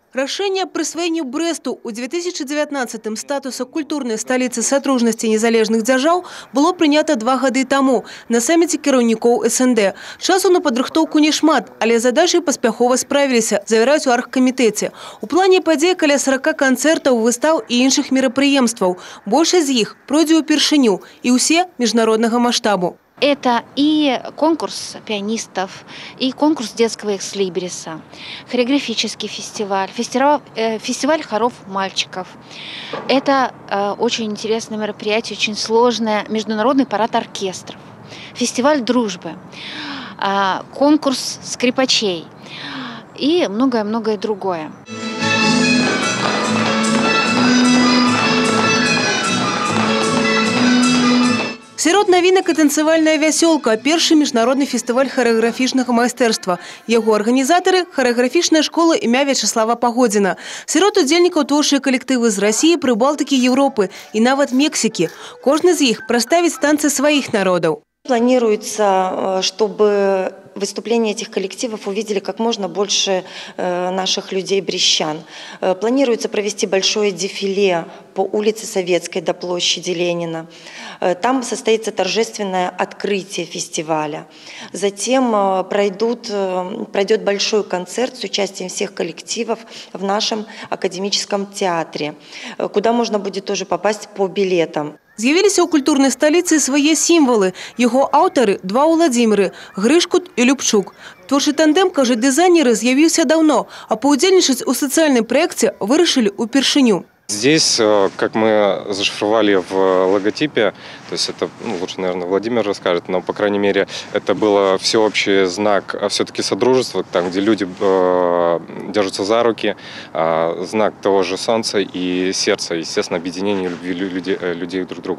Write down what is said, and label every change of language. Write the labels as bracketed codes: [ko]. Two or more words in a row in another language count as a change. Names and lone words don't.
[be] Рашэнне аб прысваенні Брэсту ў 2019 статуса культурнай сталіцы садружнасці незалежных дзяржаў было прынята 2 гады таму на саміце кіраўнікоў СНД. Часу на падрыхтоўку не шмат, але задачай паспяхова справіліся, завяраюць у аргкамітэце. У плане падзей каля 40 канцэртаў, выстаў і іншых мерапрыемстваў. Большасць з іх пройдзе ўпершыню і ўсе міжнароднага маштабу. [ru] Это и конкурс пианистов, и конкурс детского экслибриса, хореографический фестиваль, фестиваль хоров мальчиков. Это очень интересное мероприятие, очень сложное, международный парад оркестров, фестиваль дружбы, конкурс скрипачей и многое-многое другое. [be] Сярод навінак і танцавальная вясёлка, першы міжнародны фестываль харэаграфічнага майстэрства. Яго арганізатары – харэаграфічная школа імя Вячеслава Погодзіна. Сярод удзельнікаў творчыя калектывы з Расіі, Прыбалтыкі, Еўропы і нават Мексікі. Кожны з іх прадставіць танцы сваіх народаў. [ru] Планируется, чтобы выступления этих коллективов увидели как можно больше наших людей-брестчан. Планируется провести большое дефиле по улице Советской до площади Ленина. Там состоится торжественное открытие фестиваля. Затем пройдет большой концерт с участием всех коллективов в нашем академическом театре, куда можно будет тоже попасть по билетам. [be] З'явіліся ў культурнай сталіцы свае сімвалы. Яго аўтары – 2 Уладзіміры – Грышкут і Любчук. Творчы тандэм, кажуць дызайнеры, з'явіўся давно, а паўдзельнічаць у сацыяльным праекце вырашылі ўпершыню. [ru] Здесь, как мы зашифровали в логотипе, то есть это, лучше, наверное, Владимир расскажет, но, по крайней мере, это был всеобщий знак все-таки содружества, там, где люди держатся за руки, знак того же солнца и сердца, естественно, объединение любви людей друг к другу.